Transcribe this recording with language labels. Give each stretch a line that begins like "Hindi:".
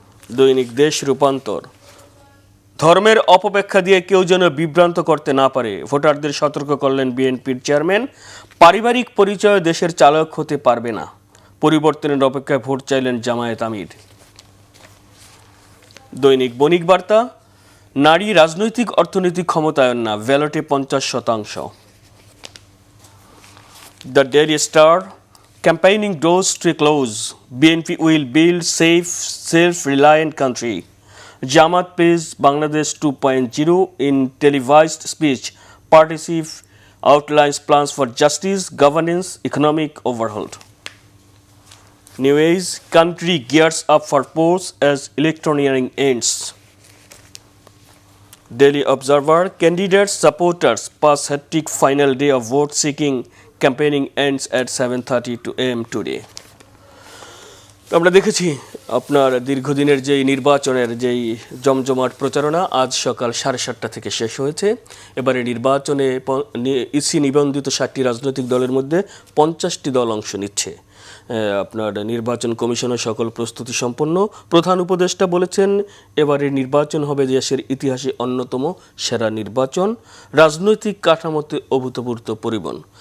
Bangla: দৈনিক দেশ রূপান্তর, ধর্মের অপব্যাখ্যা দিয়ে কেউ যেন বিভ্রান্ত করতে না পারে, ভোটারদের সতর্ক করলেন বিএনপির চেয়ারম্যান। পারিবারিক পরিচয় দেশের চালক হতে পারবে না, পরিবর্তনের অপেক্ষায় ভোট চাইলেন জামায়াত আমির। দৈনিক বণিক বার্তা, নারী রাজনৈতিক অর্থনৈতিক ক্ষমতায়ন না, ব্যালটে 50%।
English: The daily star, campaigning doors to close, BNP will build safe, self-reliant country. Jamaat praised Bangladesh 2.0 in televised speech. Partnership outlines plans for justice, governance, economic overhaul. New Age, country gears up for polls as electioneering ends. Daily Observer, candidates, supporters pass hectic final day of vote seeking. Campaigning ends at 7:30 AM today.
Bangla: আমরা দেখেছি আপনার দীর্ঘদিনের যেই নির্বাচনের যেই জমজমাট প্রচারণা আজ সকাল 7:30 থেকে শেষ হয়েছে। এবারে নির্বাচনে ইসি নিবন্ধিত 60টি রাজনৈতিক দলের মধ্যে 50টি দল অংশ নিচ্ছে। আপনার নির্বাচন কমিশনের সকল প্রস্তুতি সম্পন্ন। প্রধান উপদেষ্টা বলেছেন, এবারে নির্বাচন হবে দেশের ইতিহাসে অন্যতম সেরা নির্বাচন, রাজনৈতিক কাঠামোতে অভূতপূর্ব পরিবর্তন।